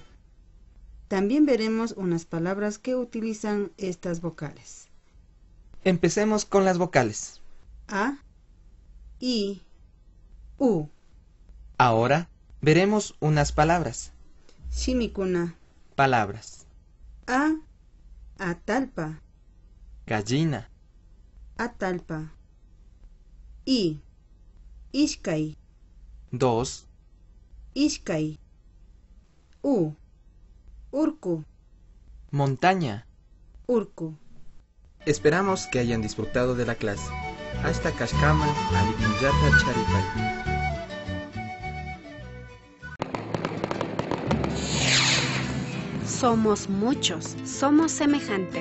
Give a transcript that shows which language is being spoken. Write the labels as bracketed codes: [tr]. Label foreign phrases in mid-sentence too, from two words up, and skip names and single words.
[es] También veremos unas palabras que utilizan estas vocales. Empecemos con las vocales. A, I, U. Ahora veremos unas palabras. [qu] Shimikuna. [es] Palabras. A, [qu] atalpa. [es] Gallina. [qu] Atalpa. I, ishkai. [es] 2. [qu] Ishkai. U, urku. [es] Montaña. [qu] Urku. [es] Esperamos que hayan disfrutado de la clase. [qu] Hasta Kashkama, Alipunyata Charipay. [es] Somos muchos, somos semejantes,